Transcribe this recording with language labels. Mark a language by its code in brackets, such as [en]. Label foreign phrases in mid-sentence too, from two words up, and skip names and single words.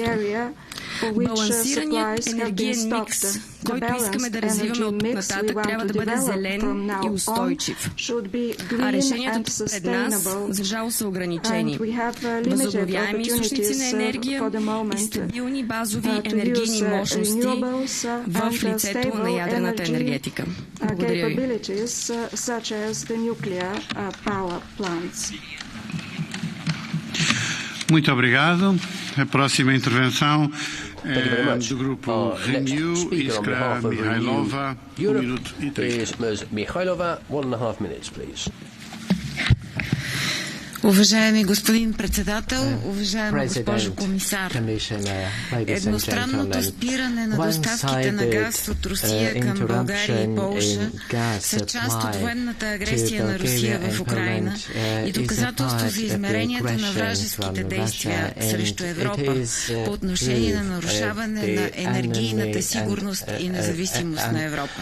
[bg] Балансираният енергиен микс, който искаме да развиваме от тук нататък, трябва да бъде зелен и устойчив. А решенията пред нас, за жало, са ограничени. Възобновяеми източници на енергия и стабилни базови енергийни мощности в лицето на ядрената енергетика. Благодаря ви. [pt] Muito obrigado. A próxima intervenção do grupo Renew, Iskra Mihailova, 1 minuto e 30. [en] Ms. Mihailova, 1.5 minutes, please. [bg] Уважаеми господин председател, уважаема госпожо комисар, едностранното спиране на доставките на газ от Русия към България и Полша са част от военната агресия на Русия в Украйна и доказателство за измеренията на вражеските действия срещу Европа по отношение на нарушаване на енергийната сигурност и независимост на Европа.